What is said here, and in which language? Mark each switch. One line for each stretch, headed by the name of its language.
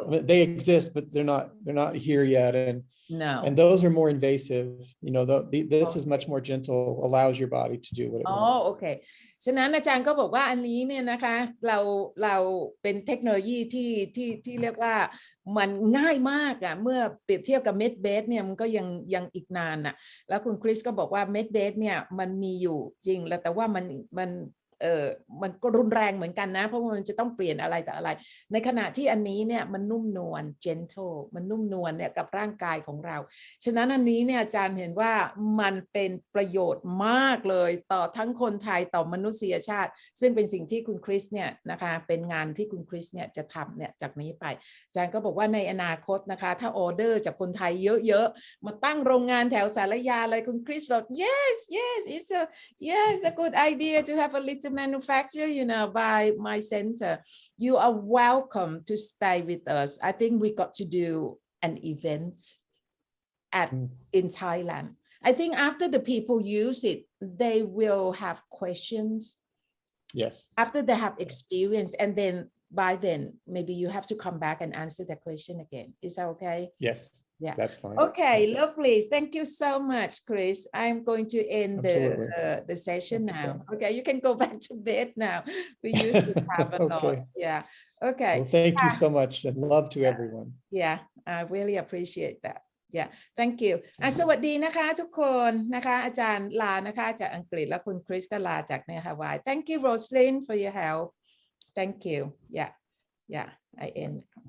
English: They exist, but they're not here yet, and those are more invasive. This is much more gentle, allows your body to do what it wants.
Thai: โอเคฉะนั้นอาจารย์ก็บอกว่าอันนี้เนี่ยนะคะเราเป็นเทคโนโลยีที่เรียกว่ามันง่ายมากเมื่อเปรียบเทียบกับเม็ดเบสเนี่ยมันก็ยังอีกนานแล้วคุณคริสก็บอกว่าเม็ดเบสเนี่ยมันมีอยู่จริงแล้วแต่ว่ามันก็รุนแรงเหมือนกันนะเพราะว่ามันจะต้องเปลี่ยนอะไรแต่อะไรในขณะที่อันนี้เนี่ยมันนุ่มนวล gentle มันนุ่มนวลเนี่ยกับร่างกายของเรา ฉะนั้นอันนี้เนี่ยอาจารย์เห็นว่ามันเป็นประโยชน์มากเลยต่อทั้งคนไทยต่อมนุษยชาติซึ่งเป็นสิ่งที่คุณคริสเนี่ยนะคะเป็นงานที่คุณคริสเนี่ยจะทำเนี่ยจากนี้ไปอาจารย์ก็บอกว่าในอนาคตนะคะถ้าออเดอร์จากคนไทยเยอะๆมาตั้งโรงงานแถวสารยาเลยคุณคริสบอก
English: yes it's a good idea to have a little manufactured, by my center. You are welcome to stay with us. I think we got to do an event in Thailand. I think after the people use it, they will have questions. Yes. After they have experience, and then by then, maybe you have to come back and answer the question again. Is that okay? Yes. Yeah. That's fine. Okay, lovely. Thank you so much, Chris. I'm going to end the session now. Okay, you can go back to bed now. We used to have a lot. Yeah. Okay. Well, thank you so much and love to everyone. Yeah, I really appreciate that. Yeah, thank you.
Thai: สวัสดีนะคะทุกคนนะคะอาจารย์ลานะคะจากอังกฤษและคุณคริสก็ลาจากในฮาวาย
English: Thank you, Roslyn, for your help. Thank you. Yeah, I end.